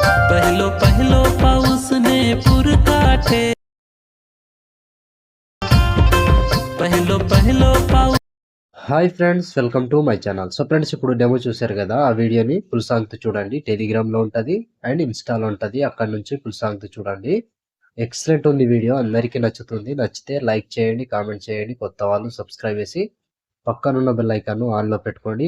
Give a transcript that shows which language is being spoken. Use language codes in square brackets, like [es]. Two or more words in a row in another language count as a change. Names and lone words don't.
[mr] पहलो पहलो पाऊस ने पुरकाठे पहलो पहलो पाऊस। [en] Hi friends, welcome to my channel. so friends, [te] ఇప్పుడు డెమో చూశారు కదా, ఆ వీడియోని [en] full songతో [te] చూడండి. టెలిగ్రామ్లో ఉంటుంది అండ్ ఇన్స్టాలో ఉంటుంది. అక్కడ నుంచి [en] full songతో [te] చూడండి. ఎక్సలెంట్ ఉంది వీడియో, అందరికీ నచ్చుతుంది. నచ్చితే లైక్ చేయండి, కామెంట్ చేయండి. కొత్త వాళ్ళు సబ్స్క్రైబ్ చేసి పక్కనున్న [en] bell icon [te] ఆన్లో పెట్టుకోండి.